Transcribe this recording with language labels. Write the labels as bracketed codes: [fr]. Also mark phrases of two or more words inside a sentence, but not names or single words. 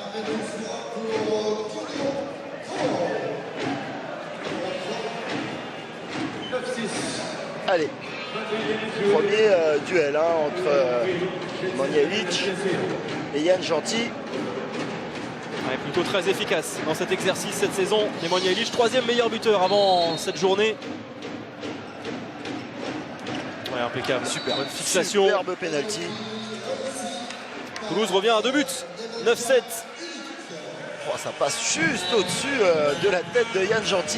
[fr] Allez, premier duel entre Nemanja et Jan Gentil. Ouais, plutôt très efficace dans cet exercice cette saison. Nemanja Ilić, 3e meilleur buteur avant cette journée. Ouais, impeccable. Super. Bonne fixation. Superbe penalty. Toulouse revient à 2 buts. 9-7. Oh, ça passe juste au-dessus de la tête de Jan Gentil.